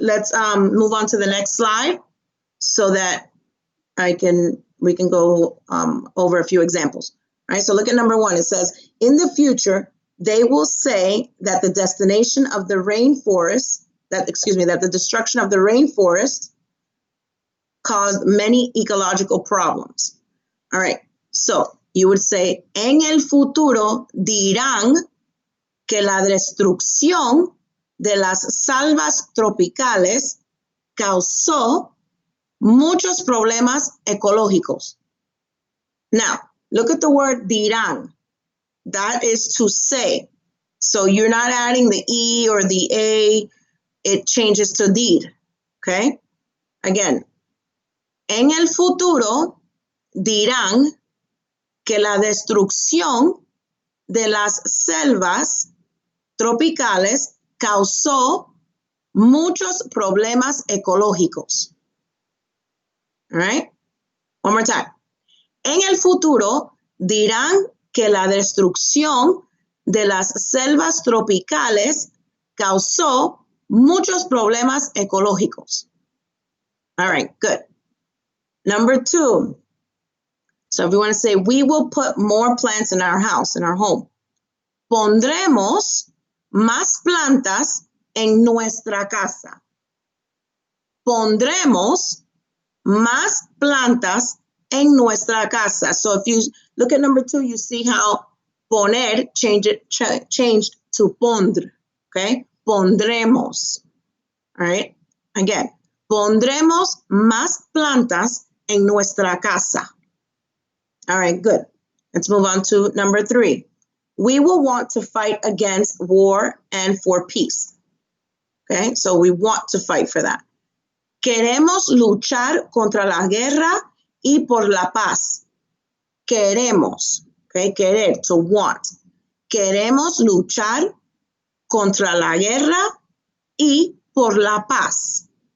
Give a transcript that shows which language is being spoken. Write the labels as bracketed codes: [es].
[en] Let's move on to the next slide so that we can go over a few examples. All right, so look at number 1. It says, in the future, they will say that the destination of the rainforest, that the destruction of the rainforest caused many ecological problems. All right, so you would say, [es] en el futuro dirán que la destrucción de las selvas tropicales causó muchos problemas ecológicos. [en] Now, look at the word dirán. That is to say. So you're not adding the E or the A. It changes to dir. Okay? Again, [es] en el futuro dirán que la destrucción de las selvas tropicales causó muchos problemas ecológicos. [en] All right? One more time. [es] En el futuro dirán que la destrucción de las selvas tropicales causó muchos problemas ecológicos. [en] All right, good. Number 2. So if you want to say, we will put more plants in our house, in our home. [es] Pondremos más plantas en nuestra casa. Pondremos más plantas en nuestra casa. [en] So if you look at number 2, you see how poner changed to pondre. [es] Okay, pondremos. [en] All right, again, [es] pondremos más plantas en nuestra casa. [en] All right, good. Let's move on to number 3. We will want to fight against war and for peace. Okay, so we want to fight for that. [es] Queremos luchar contra la guerra y por la paz. Queremos, okay, querer, [en] to want. [es] Queremos luchar contra la guerra y por la paz.